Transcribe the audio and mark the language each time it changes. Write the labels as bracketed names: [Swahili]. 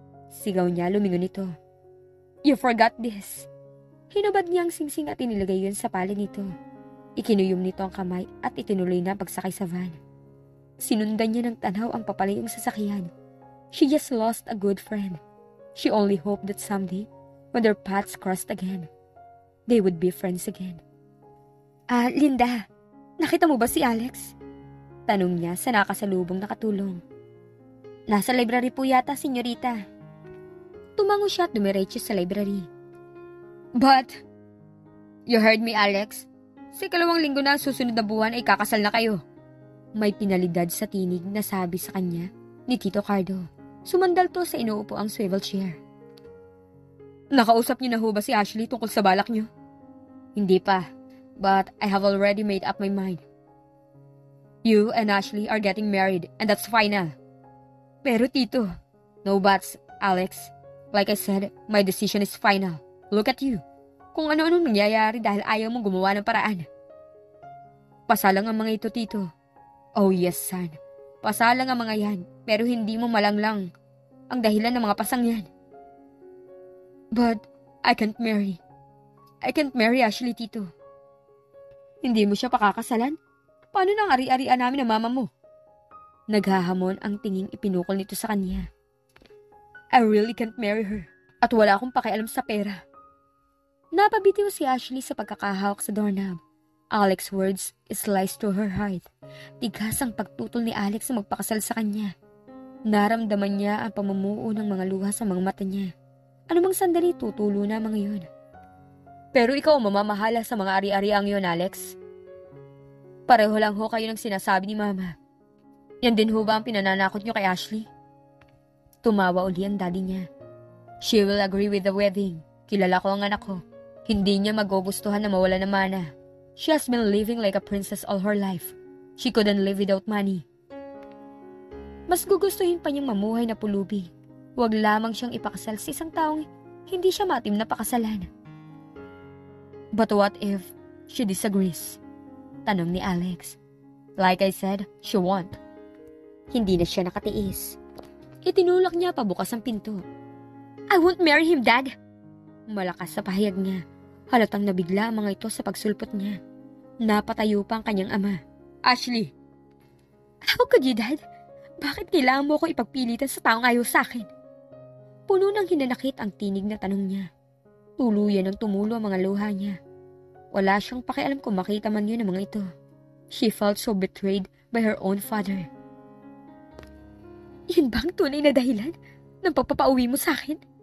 [Filipino] Sigaw niya, lumingon ito. [English] You forgot this. [Filipino] Hinubad niya ang singsing at inilagay yun sa palad nito. Ikinuyom nito ang kamay at itinuloy na pagsakay sa van. Sinundan niya ng tanaw ang papalayong sasakyan. [English] She just lost a good friend. She only hoped that someday, when their paths crossed again, they would be friends again. [Filipino] Linda, nakita mo ba si Alex? Tanong niya sa nakasalubong nakatulong. Nasa library po yata, senyorita. Tumango siya at dumiretso sa library. [English] But, you heard me, Alex? [Filipino] Sa 2 linggo na susunod na buwan ay kakasal na kayo. May pinalidad sa tinig na sabi sa kanya ni Tito Cardo. Sumandal to sa inuupo ang swivel chair. Nakausap niyo na ho ba si Ashley tungkol sa balak niyo? Hindi pa, [English] but I have already made up my mind. You and Ashley are getting married and that's final. [Filipino] Pero Tito, [English] no buts, Alex. Like I said, my decision is final. Look at you. [Filipino] Kung ano-anong nangyayari dahil ayaw mong gumawa ng paraan. Pasalang ang mga ito, Tito. [English] Oh yes, son. [Filipino] Pasalang ang mga yan, pero hindi mo malanglang ang dahilan ng mga pasang yan. [English] But I can't marry. I can't marry Ashley, Tito. [Filipino] Hindi mo siya pakakasalan? Paano nang ari-arian namin ng mama mo? Naghahamon ang tinging ipinukol nito sa kanya. [English] I really can't marry her. [Filipino] At wala akong pakialam sa pera. Napabitiw si Ashley sa pagkakahawak sa doorknob. [English] Alex's words sliced through her heart. [Filipino] Tigas ang pagtutol ni Alex sa magpakasal sa kanya. Naramdaman niya ang pamumuo ng mga luha sa mga mata niya. Anumang sandali tutulo na mga yun. Pero ikaw mamamahala sa mga ari-ariang yun, Alex. Pareho lang ho kayo ng sinasabi ni Mama. Yan din ho ba ang pinananakot niyo kay Ashley? Tumawa uli ang daddy niya. [English] She will agree with the wedding. [Filipino] Kilala ko ang anak ko. Hindi niya magugustuhan na mawala ng mana. [English] She has been living like a princess all her life. She couldn't live without money. [Filipino] Mas gugustuhin pa niyang mamuhay na pulubi. Huwag lamang siyang ipakasal sa isang taong hindi siya matim na pakasalan. [English] But what if she disagrees? [Filipino] Tanong ni Alex. [English] Like I said, she won't. [Filipino] Hindi na siya nakatiis. Itinulak niya pabukas ang pinto. [English] I won't marry him, Dad! [Filipino] Malakas sa pahayag niya. Halatang nabigla ang mga ito sa pagsulpot niya. Napatayo pa ang kanyang ama. Ashley! [English] How could you, Dad? [Filipino] Bakit kailangan mo akong ipagpilitan sa taong ayaw sa akin? Puno ng hinanakit ang tinig na tanong niya. Tuluyan ang tumulo ang mga luha niya. Wala siyang pakialam kung makita man yun ang mga ito. [English] She felt so betrayed by her own father. [Filipino] Yun ba ang tunay na dahilan ng pagpapauwi mo sa akin?